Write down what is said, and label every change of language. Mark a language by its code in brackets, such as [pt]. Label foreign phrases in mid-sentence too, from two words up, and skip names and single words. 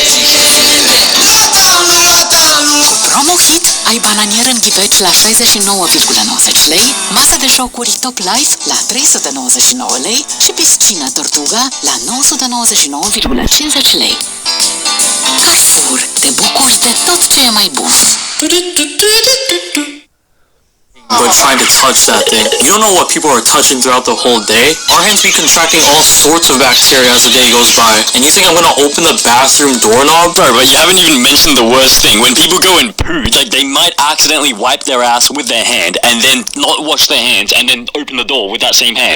[ro] Promohit ai bananier în ghiveci la 69,90 lei, masă de jocuri Top Life la 399 lei și piscină Tortuga la 999,50 lei. Carrefour, te bucuri de tot ce e mai bun. [en] But trying to touch that thing. You don't know what people are touching throughout the whole day. Our hands be contracting all sorts of bacteria as the day goes by. And you think I'm gonna open the bathroom doorknob? Bro, but you haven't even mentioned the worst thing. When people go and poo, like they might accidentally wipe their ass with their hand and then not wash their hands and then open the door with that same hand.